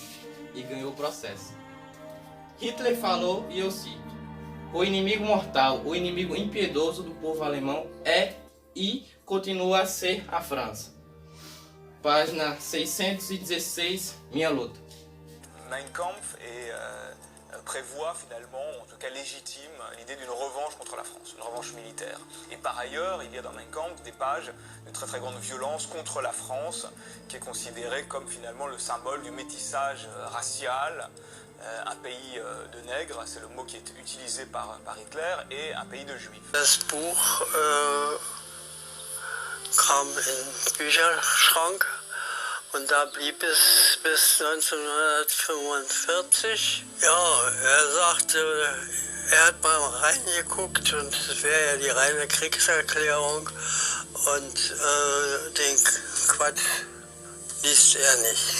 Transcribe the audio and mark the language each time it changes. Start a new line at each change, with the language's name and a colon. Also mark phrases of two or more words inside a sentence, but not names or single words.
Portuguese: E ganhou o processo. Hitler falou, e eu cito: o inimigo mortal, o inimigo impiedoso do povo alemão é e continua a ser a França. Página 616, Minha Luta.
French: Mein Kampf prévoit finalement, en tout cas légitime, l'idée d'une revanche contre la France, une revanche militaire. Et par ailleurs, il y a dans Mein Kampf des pages de très très grande violence contre la France, qui est considérée comme finalement le symbole du métissage racial, un pays de nègres, c'est le mot qui est utilisé par Hitler, et un pays de juifs.
German: Das Buch kam in den Bücherschrank und da blieb es bis 1945. Ja, er sagte, er hat mal reingeguckt und es wäre ja die reine Kriegserklärung und den Quatsch liest er nicht.